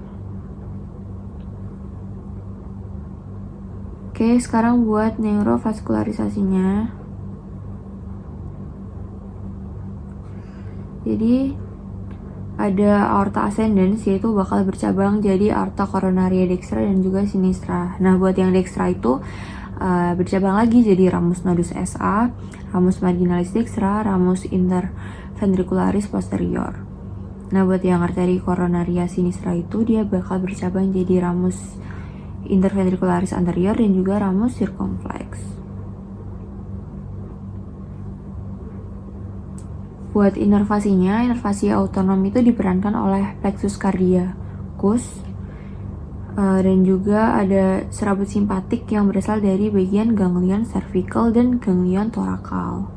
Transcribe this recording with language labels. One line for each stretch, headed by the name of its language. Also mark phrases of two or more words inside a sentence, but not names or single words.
Indonesian: Oke, sekarang buat neurovaskularisasinya. Jadi ada
Latin: aorta ascendens,
Indonesian: yaitu bakal bercabang jadi
Latin: aorta coronaria dextra
Indonesian: dan juga sinistra. Nah, buat yang
Latin: dextra
Indonesian: itu bercabang lagi jadi
Latin: ramus nodus SA, ramus marginalis dextra, ramus interventricularis posterior.
Indonesian: Nah, buat yang
Latin: arteri coronaria sinistra
Indonesian: itu dia bakal bercabang jadi
Latin: ramus interventricularis anterior
Indonesian: dan juga
Latin: ramus circumflex.
Indonesian: Buat inervasinya, inervasi autonom itu diperankan oleh
Latin: plexus cardiacus
Indonesian: dan juga ada serabut simpatik yang berasal dari bagian
Latin: ganglion cervical
Indonesian: dan
Latin: ganglion thoracal.